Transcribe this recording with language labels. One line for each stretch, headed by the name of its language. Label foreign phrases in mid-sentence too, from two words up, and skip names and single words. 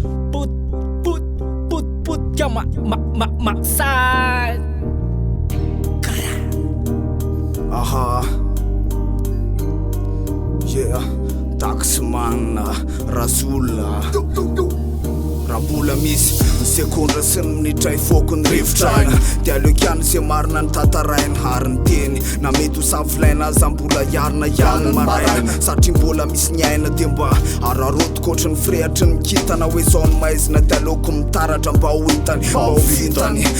English: Pout, pout, pout, pout, y'a ma, ma, ma, ma, side. Kara. Aha. Yeah. Taxman, Rasoul.
Malagasy: Raha mbola misy ny sekondra sy ny minitra hifoako ny rivotra aina, dia aleoko ihany izay marina ny tantarainy ary ny teny. Na mety ho samy filaina aza mbola iarina ihany ny maraina, satria mbola misy ny aina dia mba ararotiko ohatry ny frehatry ny kintana hoe izao ny maizina, dia aleoko mitaratra mba ho hitany, mba ho vitany.